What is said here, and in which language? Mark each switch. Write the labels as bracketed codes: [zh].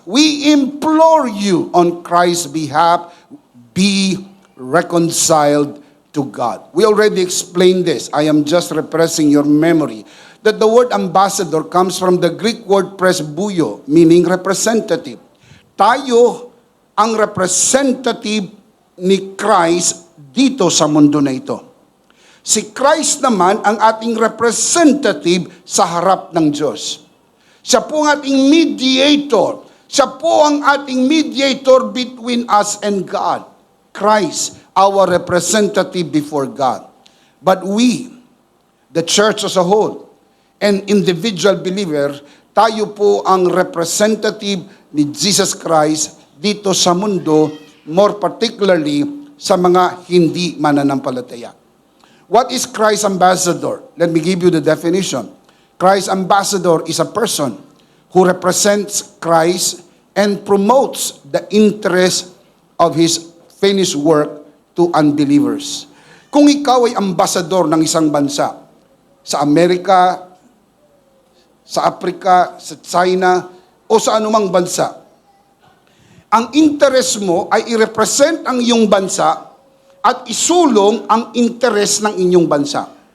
[en] We implore you on Christ's behalf, be reconciled to God. We already explained this. I am just refreshing your memory. That the word ambassador comes from the Greek word presbuyo, meaning representative. [tl] Tayo ang representative ni Christ dito sa mundo na ito. Si Christ naman ang ating representative sa harap ng Diyos. Siya po ang ating mediator. Siya po ang ating mediator [en] between us and God. Christ, our representative before God. But we, the church as a whole, and individual believer, [tl] tayo po ang representative ni Jesus Christ dito sa mundo, [en] more particularly [tl] sa mga hindi mananampalataya. [en] What is Christ's ambassador? Let me give you the definition. Christ's ambassador is a person who represents Christ and promotes the interest of His finished work to unbelievers. [tl] Kung ikaw ay ambassador ng isang bansa, sa Amerika, sa Africa, sa China, o sa anumang bansa, ang interest mo ay i-represent ang iyong bansa at isulong ang interest ng inyong bansa.